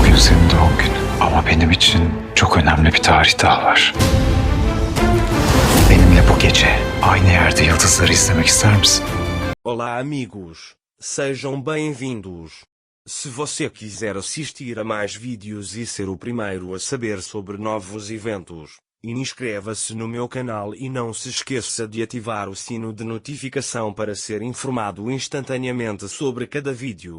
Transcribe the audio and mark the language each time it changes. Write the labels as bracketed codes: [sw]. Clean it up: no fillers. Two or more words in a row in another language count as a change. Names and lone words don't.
[tr] Bugün senin doğum günün. Ama benim için çok önemli bir tarih daha var. Benimle bu gece aynı yerde yıldızları izlemek ister misin? [pt] Olá, amigos. Sejam bem-vindos. Se você quiser assistir a mais vídeos e ser o primeiro a saber sobre novos eventos, inscreva-se no meu canal e não se esqueça de ativar o sino de notificação para ser informado instantaneamente sobre cada vídeo.